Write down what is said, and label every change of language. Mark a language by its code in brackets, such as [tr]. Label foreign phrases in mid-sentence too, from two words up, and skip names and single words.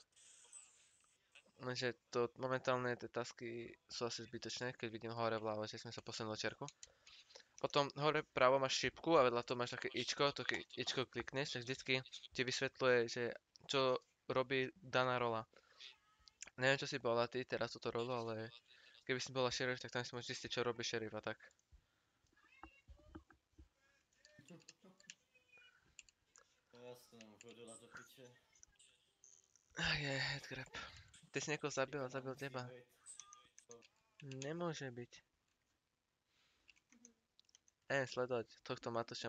[sk] Lenže to momentálne tie tasky sú asi zbytočné, keď vidím hore vľavo, že sme sa posunuli do čerku. Potom hore vpravo máš šipku a vedľa toho máš také ičko, to keď ičko klikneš, tak vždycky ti vysvetľuje, že čo robí daná rola. Neviem, čo si bola ty teraz túto rolu, ale keby si bola šerif, tak tam si môžeš zistiť, čo robí šerif a tak. [cs] Já se nemůžu dodat do piče. [sk] Je, headgrab. Ty si niekoho zabil a zabil teba. Nemôže byť. Sledovať tohto Matúša.